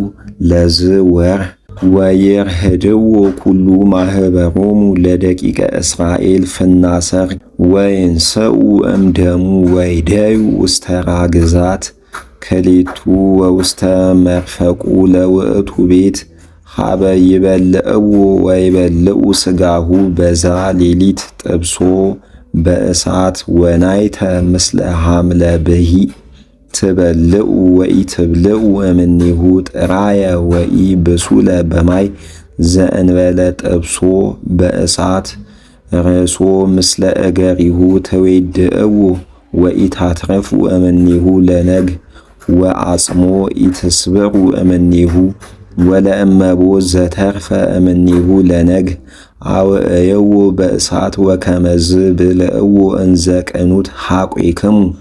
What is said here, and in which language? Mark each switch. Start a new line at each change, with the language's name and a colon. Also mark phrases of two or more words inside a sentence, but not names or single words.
Geez: ለዝወርኅ ወይርህድዎ ኩሉ ማኅበሮሙ ለደቂቀ እስራኤል ፍናሰር ወይንስኡ እምደሙ ወይደዩ ውስተ ራግዛት ክልኤቱ ወውስተ መርፈቁ ለውእቱ ቤት ሀበ ይበልዕዎ ወይበልዑ ሥጋሁ በዛ ሌሊት ጥብሶ በእሳት ወናይተ ምስለ ሐምለ ብሂ ትበልዑ ወኢትብልዑ እምኔሁ ጥራየ ወኢብሱለ በማይ ዘእንበለ ጥብሶ በእሳት ርእሶ ምስለ እገሪሁ ትዌድእዎ ወኢታትረፉ እምኔሁ ለነግ ወአጽሞ ኢትስብሩ እምኔሁ ወለእመቦ ዘተርፈ እምኔሁ ለነግ አውዕየዎ በእሳት ወከመዝ ብልዕዎ እንዘ ቅኑት ሐቈይክሙ